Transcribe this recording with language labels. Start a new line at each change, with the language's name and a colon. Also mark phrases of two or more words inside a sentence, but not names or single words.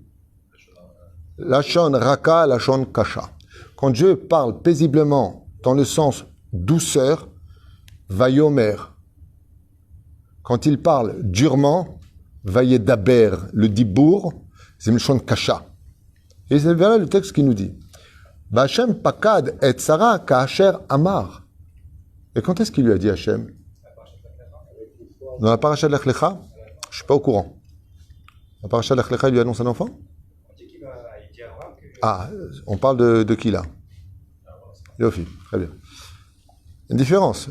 Hebrew: לשון רכה, לשון קשה.
French: Quand Dieu parle paisiblement dans le sens douceur, Vayomer. Quand il parle durement, Vaïdaber, le Dibour, c'est
Hebrew: לשון קשה.
French: Et c'est là le texte qui nous dit
Hebrew: וה' פקד את שרה כאשר אמר.
French: Et quand est-ce qu'il lui a dit Hachem? Dans la paracha de Lech Lecha? Je ne suis pas au courant. La paracha de Lech Lecha, il lui annonce un enfant? Ah, on parle de qui là? Yofi, très bien. Une différence.